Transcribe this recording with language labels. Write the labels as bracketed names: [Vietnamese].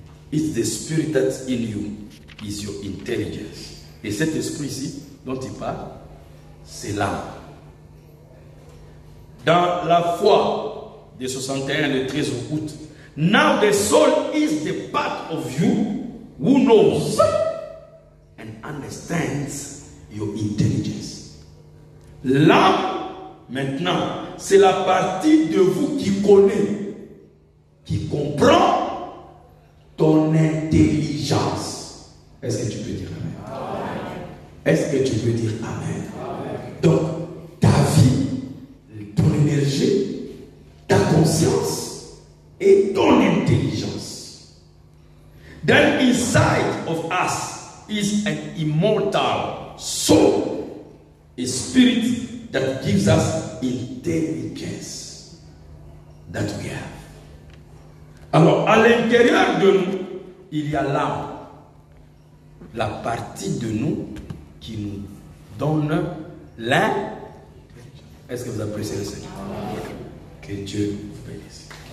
[English] It's the spirit that's in you, is your intelligence. [French] Et cet esprit-ci dont il parle, c'est l'âme. Dans la foi de 61, le 13 août, [English] now the soul is the part of you who knows and understands your intelligence. [French] L'âme, maintenant, c'est la partie de vous qui connaît, qui comprend ton intelligence. Est-ce que tu peux dire Amen? Est-ce que tu peux dire Amen? Donc, ta vie, ton énergie, ta conscience et ton intelligence. [English] Then inside of us is an immortal soul, a spirit that gives us intelligence that we have. [French] Alors, à l'intérieur de nous, il y a l'âme, la partie de nous qui nous donne l'intelligence. Est-ce que vous appréciez le Seigneur? Que Dieu vous bénisse.